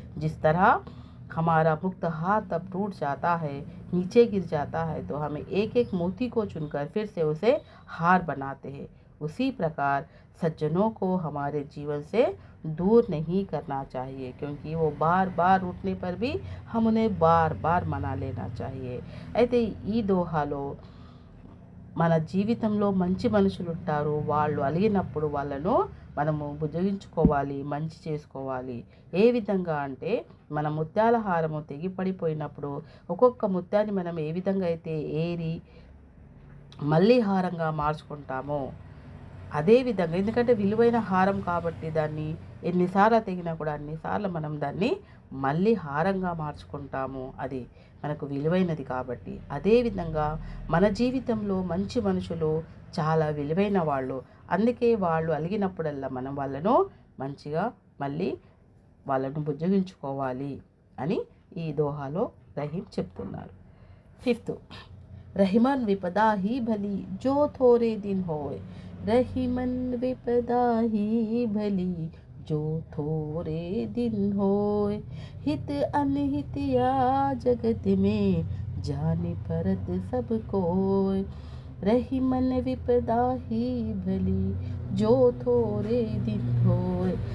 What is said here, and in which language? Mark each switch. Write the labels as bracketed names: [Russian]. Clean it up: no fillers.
[Hindi] जिस तरह हमारा मुक्त हाथ तब टूट जाता है, नीचे गिर जाता है, तो हमें एक एक मोती को चुनकर फिर से उसे हार बनाते हैं। उसी प्रकार सज्जनों को हमारे जीवन से दूर नहीं करना चाहिए, क्योंकि वो बार बार उठने पर भी हम उन्हें बार बार मना लेना चाहिए। [Telugu] అయితే ఈ దోహాలో మన జీవితంలో మంచి మనుషులు ఉంటారు. వాళ్ళు అలిగినప్పుడు వాళ్ళను మనము బుజ్జగించుకోవాలి, మంచి చేసుకోవాలి. ఏ విధంగా అంటే మన ముత్యాల హారము తెగిపడిపోయినప్పుడు ఒక్కొక్క ముత్యాన్ని మనం ఏ విధంగా అయితే ఏరి మళ్ళీ హారంగా మార్చుకుంటామో అదేవిధంగా, ఎందుకంటే విలువైన హారం కాబట్టి దాన్ని ఎన్నిసార్లు తెగినా కూడా అన్నిసార్లు మనం దాన్ని మళ్ళీ హారంగా మార్చుకుంటాము, అది మనకు విలువైనది కాబట్టి. అదేవిధంగా మన జీవితంలో మంచి మనుషులు చాలా విలువైన వాళ్ళు. అందుకే వాళ్ళు అలిగినప్పుడల్లా మనం వాళ్ళను మంచిగా మళ్ళీ వాళ్ళను బుజ్జగించుకోవాలి అని ఈ దోహాలో రహీం చెప్తున్నారు. [Hindi] 5th, रहीमन विपदा ही भली जो थोड़े दिन होए, रहीमन विपदा ही भली जो थोड़े दिन होए, हित अनहित या जगत में जाने परत सब कोय, रहीमन विपदा ही भली जो थोड़े दिन होए.